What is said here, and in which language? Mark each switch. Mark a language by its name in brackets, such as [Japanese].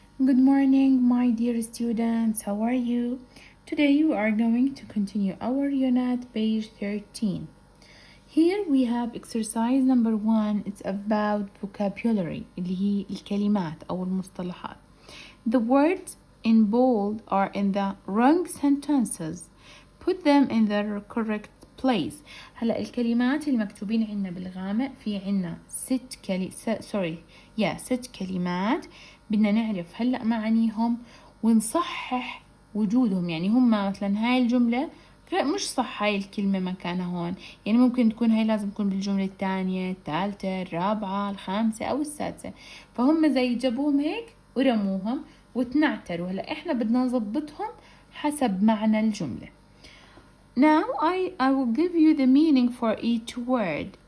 [English] Good morning, my dear students. How are you? Today we are going to continue our unit, page 13. Here we have exercise number 1. It's about vocabulary [Arabic] اللي هي الكلمات أو المصطلحات. [English] The words in bold are in the wrong sentences. Put them in their correct place. [Arabic] هلا الكلمات اللي مكتوبين عنا بالغامق في عنا ست كلمات بدنا نعرف هلا معانيهم ونصحح وجودهم. يعني هم مثلا هاي الجملة مش صح هاي الكلمة مكانها هون، يعني ممكن تكون هاي لازم تكون بالجملة الثانية الثالثة الرابعة الخامسة أو السادسة، فهم زي جابوهم هيك ورموهم وتنعتروا. هلا احنا بدنا نظبطهم حسب معنى الجملة. [English] Now I will give you the meaning for each word.